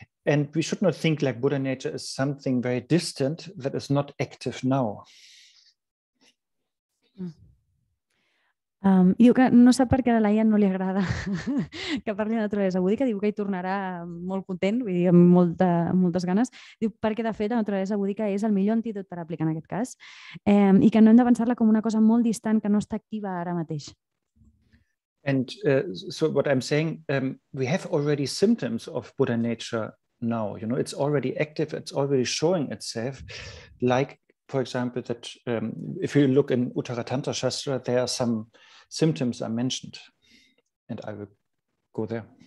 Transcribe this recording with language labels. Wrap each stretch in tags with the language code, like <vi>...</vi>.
<en>And we should not think like Buddha nature is something very distant that is not active now.</en> <ca>Diu que no sap per què a la Laia no li agrada que parli de naturalesa búdica, diu que hi tornarà molt content, vull dir, amb moltes ganes. Diu perquè, de fet, la naturalesa búdica és el millor antídot per aplicar en aquest cas i que no hem de pensar-la com una cosa molt distant que no està activa ara mateix.</ca> <en>And so what I'm saying, we have already symptoms of Buddha nature now, you know, it's already active, it's already showing itself, like, for example, that if you look in Uttaratantra Shastra, there are some symptoms are mentioned, and I will go there.</en>